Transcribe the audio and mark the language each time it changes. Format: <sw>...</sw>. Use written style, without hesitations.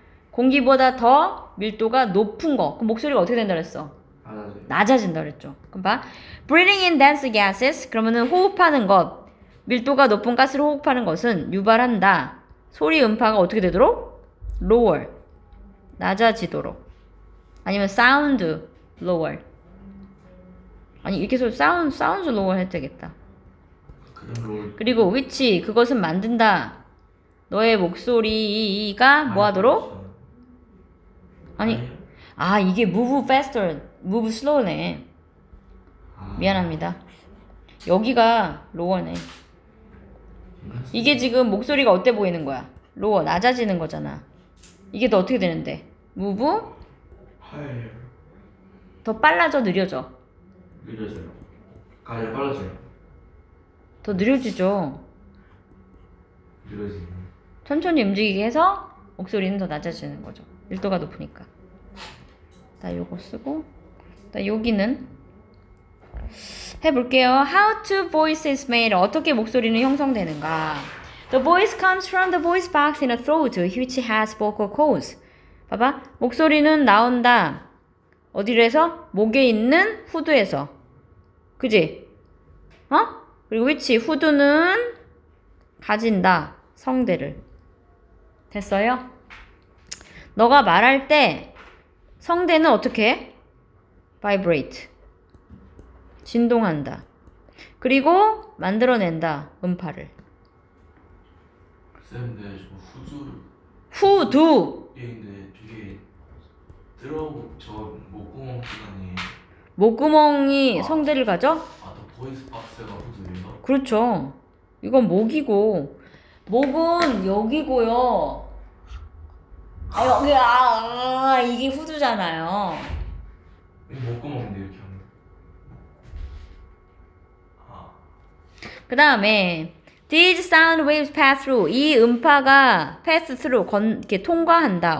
<ko>공기보다 더 밀도가 높은 거. 그럼 목소리가 어떻게 된다 그랬어? 낮아진다 그랬죠. 그럼 봐.</ko> <en>Breathing in dense gases.</en> <ko>그러면은 호흡하는 것. 밀도가 높은 가스를 호흡하는 것은 유발한다. 소리 음파가 어떻게 되도록? lower. 낮아지도록.</ko> <en>아니면 sound lower.</en> <ko>아니 이렇게 해서</ko> <en>sound lower</en> <ko>해도 되겠다. 그냥 롤. 그리고 which 그것은 만든다. 너의 목소리가 뭐 하도록? 아니 아 이게</ko> <en>move faster, move slow네.</en> <ko>미안합니다. 여기가 lower네. 이게 지금 목소리가 어때 보이는 거야? lower, 낮아지는 거잖아. 이게 더 어떻게 되는데? move? 하얘요. 더 빨라져, 느려져? 느려져요. 가장 빨라져요. 더 느려지죠. 느려지네. 천천히 움직이게 해서 목소리는 더 낮아지는 거죠. 밀도가 높으니까. 나 요거 쓰고, 나 여기는 해볼게요.</ko> <en>How to voice is made.</en> <ko>어떻게 목소리는 형성되는가?</ko> <en>The voice comes from the voice box in the throat, which has vocal cords.</en> <ko>봐봐. 목소리는 나온다. 어디에서? 목에 있는 후두에서. 그지? 어? 그리고 which, 후두는 가진다. 성대를. 됐어요? 너가 말할 때 성대는 어떻게 해? vibrate. 진동한다. 그리고 만들어낸다. 음파를. 쌤, 근데 저 후두 후두. 얘인데 되게 저 목구멍 시간이 목구멍이 성대를 가져? 더 보이스 박스가 후두예요? 그렇죠. 이건 목이고 목은 여기고요. 아 여기 이게 후두잖아요. 목구멍인데 이렇게 하면 그 다음에</ko> <en>These sound waves pass through.</en> <ko>이 음파가</ko> <en>pass through</en> <ko>이렇게 통과한다.</ko>